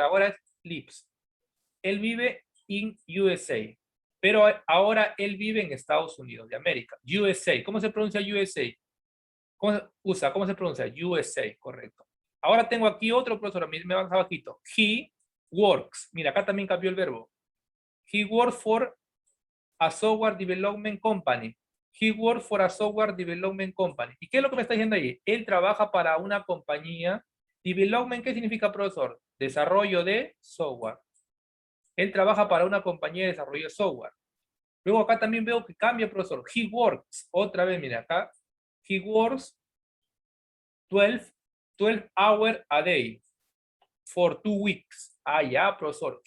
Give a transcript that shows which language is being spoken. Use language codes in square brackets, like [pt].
[es] Ahora es lives. Él vive [en] in USA. [es] Pero ahora él vive en Estados Unidos de América. USA. ¿Cómo se pronuncia USA? ¿Cómo se pronuncia? USA, correcto. Ahora tengo aquí otro, profesor. Me va abajito. [en] He works. [es] Mira, acá también cambió el verbo. [en] He works for a software development company. He works for a software development company. [es] ¿Y qué es lo que me está diciendo ahí? Él trabaja para una compañía. Development, ¿qué significa, profesor? Desarrollo de software. Él trabaja para una compañía de desarrollo de software. Luego acá también veo que cambia, profesor. [en] He works. [es] Otra vez, mira acá. [en] He works 12 hours a day for 2 weeks. [es] Ah, ya, profesor.